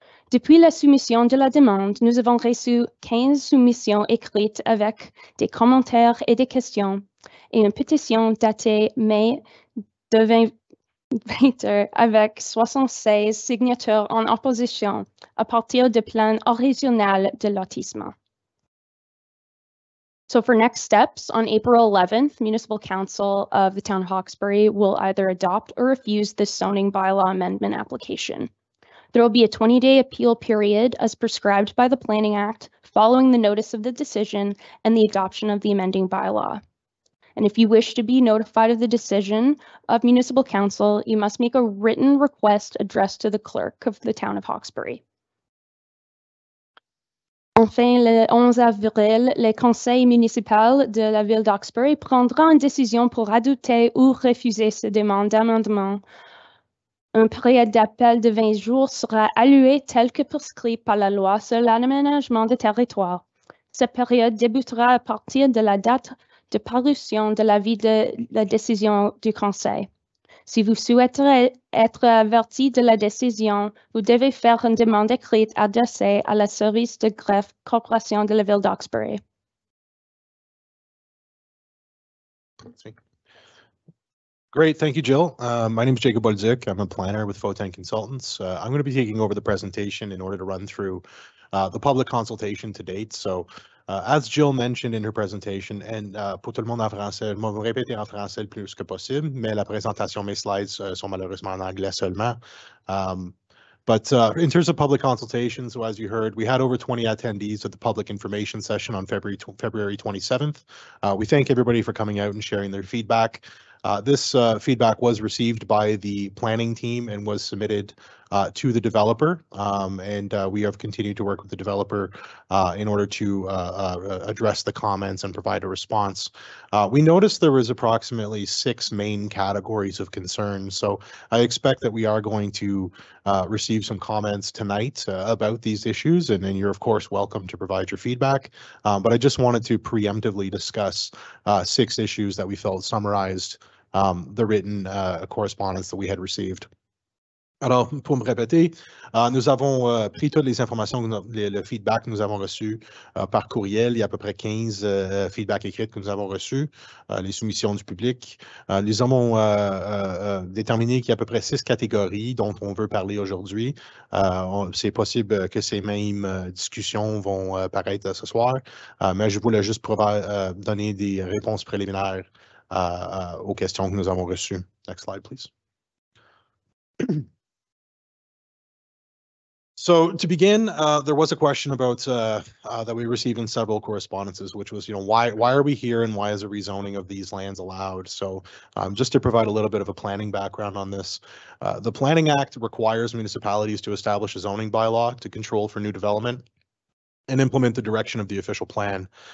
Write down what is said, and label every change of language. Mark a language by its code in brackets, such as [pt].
[fr] Depuis la soumission de la demande, nous avons reçu 15 soumissions écrites avec des commentaires et des questions et une pétition datée mai de 2020 avec 76 signatures en opposition à partir du plan original de lotissement. [en] So for next steps, on April 11th, Municipal Council of the Town of Hawkesbury will either adopt or refuse this zoning bylaw amendment application. There will be a 20-day appeal period as prescribed by the Planning Act following the notice of the decision and the adoption of the amending bylaw. And if you wish to be notified of the decision of Municipal Council, you must make a written request addressed to the clerk of the town of Hawkesbury. [fr] Enfin, le 11 avril, le conseil municipal de la ville d'Hawkesbury prendra une décision pour adopter ou refuser ces demandes d'amendement. Une période d'appel de 20 jours sera allouée tel que prescrit par la loi sur l'aménagement du territoire. Cette période débutera à partir de la date de parution de l'avis de la décision du conseil. Si vous souhaiterez être averti de la décision, vous devez faire une demande écrite adressée à la service de greffe corporation de la ville d'Hawkesbury. [en] Great, thank you, Jill. My name is Jacob Bolduc. I'm a planner with Photon Consultants. I'm going to be taking over the presentation in order to run through the public consultation to date. So, as Jill mentioned in her presentation, and [fr] pour tout le monde en français, je vais me répéter en français le plus que possible, mais la présentation, mes slides sont malheureusement en anglais seulement. [en] But in terms of public consultations, so as you heard, we had over 20 attendees at the public information session on February 27th. We thank everybody for coming out and sharing their feedback. This feedback was received by the planning team and was submitted to the developer, and we have continued to work with the developer in order to address the comments and provide a response. We noticed there was approximately 6 main categories of concern, so I expect that we are going to receive some comments tonight about these issues, and then you're of course welcome to provide your feedback, but I just wanted to preemptively discuss 6 issues that we felt summarized the written correspondence that we had received. [fr] Alors, pour me répéter, nous avons pris toutes les informations, le feedback que nous avons reçu par courriel. Il y a à peu près 15 feedbacks écrits que nous avons reçus, les soumissions du public. Nous avons déterminé qu'il y a à peu près 6 catégories dont on veut parler aujourd'hui. C'est possible que ces mêmes discussions vont paraître ce soir, mais je voulais juste donner des réponses préliminaires aux questions que nous avons reçues. [en] Next slide, please. So to begin, there was a question about that we received in several correspondences, which was, why are we here and why is a rezoning of these lands allowed? So just to provide a little bit of a planning background on this, the Planning Act requires municipalities to establish a zoning bylaw to control for new development and implement the direction of the official plan.